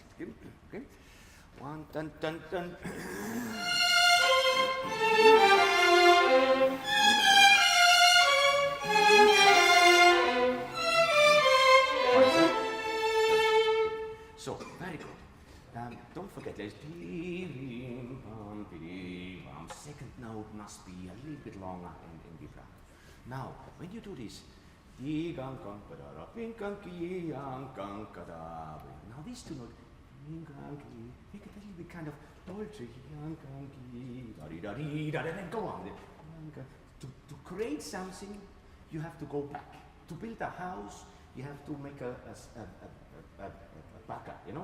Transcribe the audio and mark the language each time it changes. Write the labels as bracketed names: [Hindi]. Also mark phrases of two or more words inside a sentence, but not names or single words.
[English] Okay. One dun dun dun. So very good. Don't forget, there's bim bam bim bam. Second note must be a little bit longer in vibrato. Now, when you do this, di gang gang ba da bing gang ki yang gang ka da. Now these two notes. Make it a little bit kind of dolce, and go on. To create something, you have to go back. To build a house, you have to make a backup, you know.